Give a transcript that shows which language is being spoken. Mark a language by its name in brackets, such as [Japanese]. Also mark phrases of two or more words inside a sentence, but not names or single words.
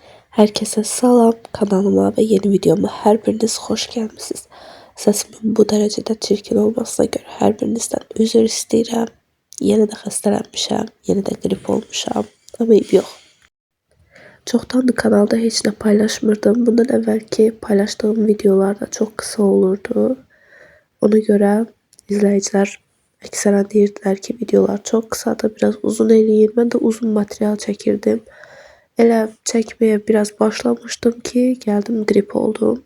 [Turkish] Herkese salam, kanalıma ve yeni videoma her biriniz hoş gelmişsiniz. Sesimin bu derecede çirkin olmasına göre her birinizden özür istəyirəm. [Azerbaijani] Yeni de xəstələnmişəm, yeni de grip olmuşam, ama yok. Çoxdandır kanalda heç nə paylaşmırdım. Bundan əvvəlki paylaştığım videolar da çox qısa olurdu. Ona görə izləyicilər əksərən deyirdilər ki, videolar çox qısadır, biraz uzun eləyin. Mən də uzun material çəkirdim. Elə çəkməyə biraz başlamışdım ki, gəldim grip oldum.